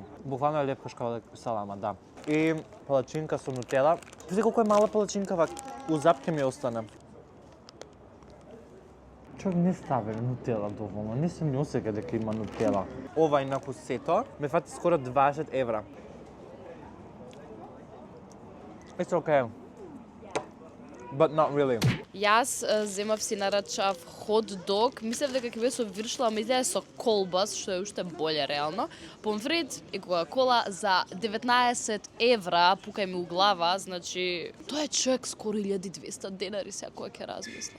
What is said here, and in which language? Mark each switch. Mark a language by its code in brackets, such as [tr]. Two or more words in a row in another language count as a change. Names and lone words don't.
[mk] Буквално е леп кашкавал салама, да. И палачинка со нутела. Види колку е мала палачинка, вак, у запке ми остана. Човек не стави нутела доволно, не се ми осеќа дека има нутела. Ова инаку сето ме фати скоро 20 евра. [en] It's okay. But not really. [mk] Јас земав си нарачав хот-дог, мислев дека ќе биде со виршла, ама изгледа со колбас, што е уште боле реално. Помфрит и кока-кола за 19 евра, пукај ми у глава, значи тоа е човек скоро 1200 денари, сега кој ќе размислам.